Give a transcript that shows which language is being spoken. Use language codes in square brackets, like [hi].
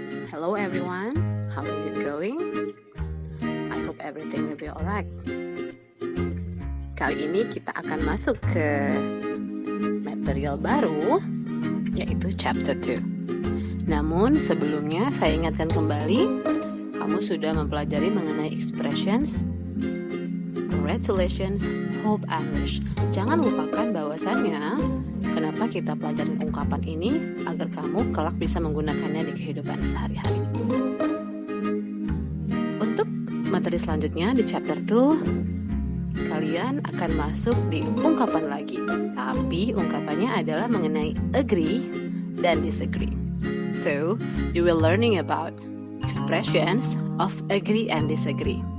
[en] Hello everyone, how is it going? I hope everything will be alright. [id] Kali ini kita akan masuk ke material baru, yaitu chapter 2. Namun sebelumnya saya ingatkan kembali, kamu sudah mempelajari mengenai [en] expressions, congratulations, hope, and wish. [id] Jangan lupakan bahwasannya kenapa kita pelajarin ungkapan ini agar kamu kelak bisa menggunakannya di kehidupan sehari-hari. Untuk materi selanjutnya di chapter 2, kalian akan masuk di ungkapan lagi. Tapi ungkapannya adalah mengenai agree dan disagree. [en] So, you will learning about expressions of agree and disagree.